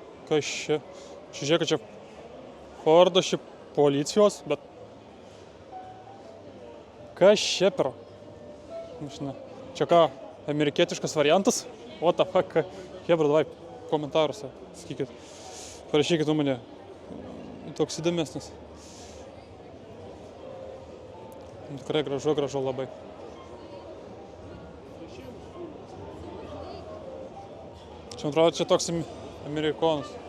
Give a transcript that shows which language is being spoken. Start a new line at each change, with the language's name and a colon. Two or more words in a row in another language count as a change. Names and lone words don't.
Lithuanian: Kas čia? Čia žiūrėk, čia Fordas, čia policijos, bet... Kas čia per? Mašina. Čia ką, amerikietiškas variantas?
English: What the fuck?
Lithuanian: Hebra, davai komentaruose, sakykit. Parašykit nuomonę. Toks įdomesnis. Tikrai gražu labai. Čia atrodo, čia toks amerikonas.